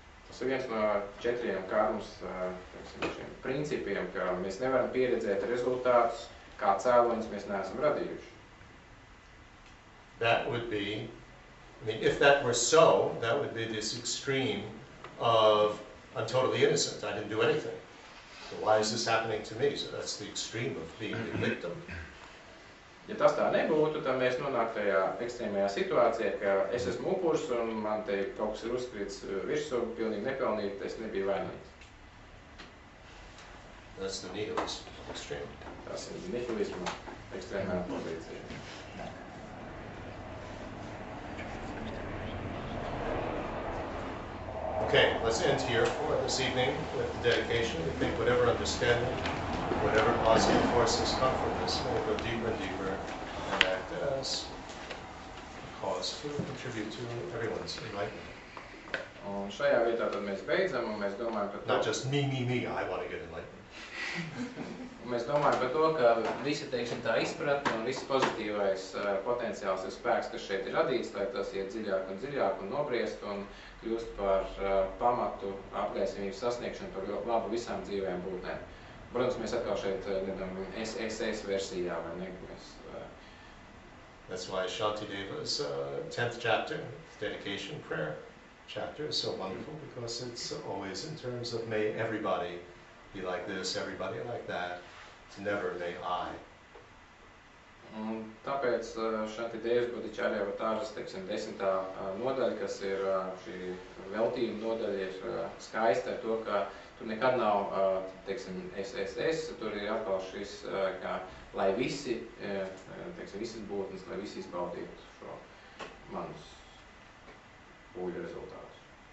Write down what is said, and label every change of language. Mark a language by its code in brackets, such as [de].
[lv] Tas ir viens no 4 karmas principiem, ka mēs nevaram pieredzēt rezultātus, kā cēloņus mēs neesam radījuši. [en] That would be, if that were so, that would be this extreme of I'm totally innocent, I didn't do anything. So why is this happening to me? So that's the extreme of being the victim. [lv] Ja tas tā nebūtu, tad mēs nonāktu tajā ekstrēmajā situācijā, ka es esmu upuris un man te kaut kas ir uzkrīts virsū, pilnīgi nepelnīt, es nebiju vainīgs. [en] That's the nihilism extreme. [lv] Tas ir nihilisma ekstrēmā pozīcija. [en] Okay, let's end here for this evening with the dedication. We think whatever understanding, whatever positive forces come from this, will go deeper and deeper and act as a cause to contribute to everyone's enlightenment. [lv] Un šajā vietā tad mēs beidzam un mēs domājam, ka [en] Not just me, I want to get enlightened. [lv] Mēs domājam par to, ka visa, teiksim, tā izpratne un viss pozitīvais potenciāls ir spēks, kas šeit ir radīts, lai tas iet dziļāk un nobriest un kļūst par pamatu apgaisamības sasniegšanu par labu visām dzīvēm būtnēm. Protams, mēs atkal šeit nedam SS versijā, vai ne? [en] That's why Shantideva's 10th chapter, dedication prayer chapter, is so wonderful, because it's always in terms of may everybody be like this, everybody like that. It's never may I. [lv] Un tāpēc Šantidevas Bodhicārya avatāras, teiksim, 10. nodaļa, kas ir šī veltījuma nodaļa, ir skaista ar to, ka tur nekad nav, teiksim, SSS, tur ir atkal šis, kā, lai visi, teiksim, visas būtnes, lai visi izbaudītu šo manus pūļu rezultātus.